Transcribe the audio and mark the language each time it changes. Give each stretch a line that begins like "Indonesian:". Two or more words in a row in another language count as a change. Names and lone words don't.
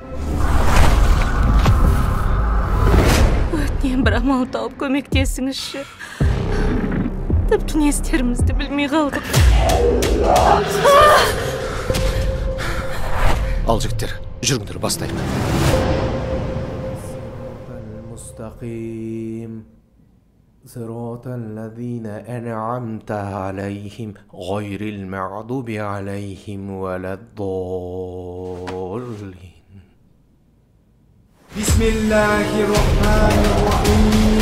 Kazakh: Өтінен бір амал тауып көмектесіңізші. Тіпті не істерімізді білмей қалдық. Ал жігіттер, жүріңдер, бастайық.
Arabic: صراط الذين أنعمت عليهم غير المغضوب عليهم ولا الضالين. بسم الله الرحمن الرحيم.